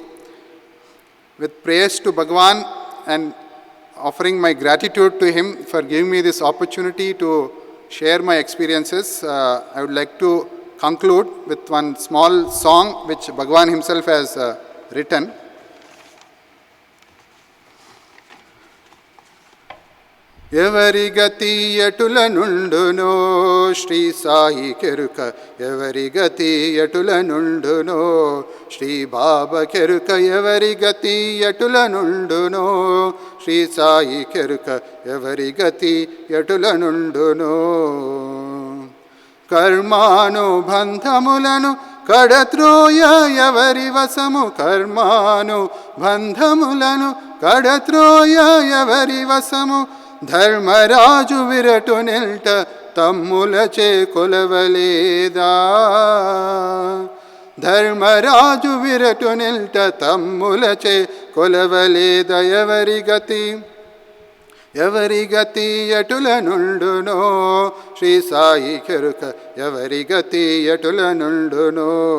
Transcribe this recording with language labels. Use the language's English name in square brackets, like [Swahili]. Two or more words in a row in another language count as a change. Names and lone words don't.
[English] With prayers to Bhagwan and offering my gratitude to him for giving me this opportunity to share my experiences, I would like to conclude with one small song which Bhagwan himself has written. [Telugu] ఎవరి గతి ఎటుల నుండునో శ్రీ సాయి కెరుక ఎవరి గతి ఎటుల నుండునో శ్రీ బాబా కెరుక ఎవరి గతి ఎటుల నుండునో శ్రీ సాయి కెరుక ఎవరి గతి ఎటుల నుండునో కర్మను బంధములను కడత్రోయ ఎవరి వశము కర్మను బంధములను Kadatroya Evari vasamu Karmanu bandhamulanu కడత్రోయ ఎవరి వశము ధర్మరాజు విరటు నిల్ట తమ్ములచే కొలవలేదా ధర్మరాజు విరటు నిల్ట తమ్ములచే కొలవలేద ఎవరి గతి ఎటుల నుండునో శ్రీ సాయి కెరుక ఎవరి గతి ఎటుల నుండునో